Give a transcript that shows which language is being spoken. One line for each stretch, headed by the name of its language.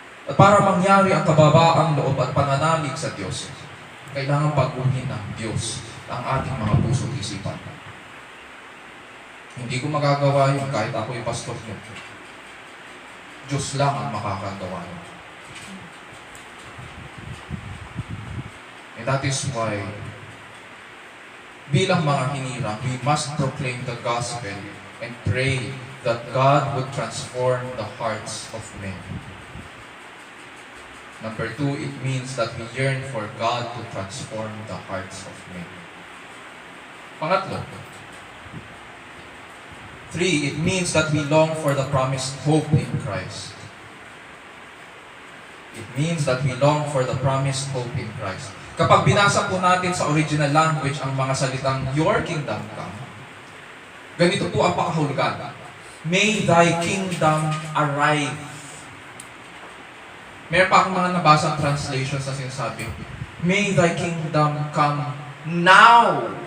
Filipino: At para mangyari ang kababaang loob at pananalig sa Diyos, kailangan baguhin ng Diyos ang ating mga puso at isipan. Hindi ko magagawa yun kahit ako'y pastor nyo. Diyos lang ang makakagawa yun.
English: And that is why,
Filipino: bilang mga hinirang,
English: we must proclaim the gospel and pray that God would transform the hearts of men. Number 2, it means that we yearn for God to transform the hearts of men.
Filipino: Pangatlo,
English: 3, it means that we long for the promised hope in Christ. It means that we long for the promised hope in Christ.
Filipino: Kapag binasa po natin sa original language ang mga salitang,
English: Your kingdom come,
Filipino: ganito po ang pakahulugan.
English: May thy kingdom arrive.
Filipino: Meron pa akong mga nabasang translations na sinasabi,
English: May thy kingdom come now.